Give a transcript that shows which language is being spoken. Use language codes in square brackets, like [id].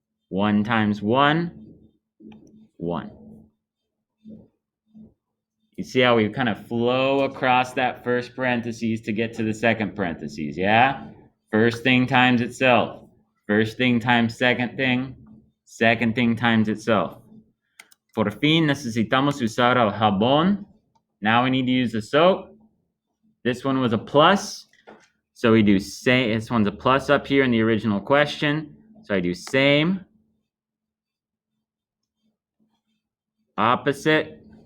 [en] 1 times 1. 1. You see how we kind of flow across that first parentheses to get to the second parentheses, yeah? First thing times itself. First thing times second thing. Second thing times itself. [es] Por fin necesitamos usar el jabón. [en] Now we need to use the soap. This one was a plus. So we do same. This one's a plus up here in the original question. So I do same. Opposite.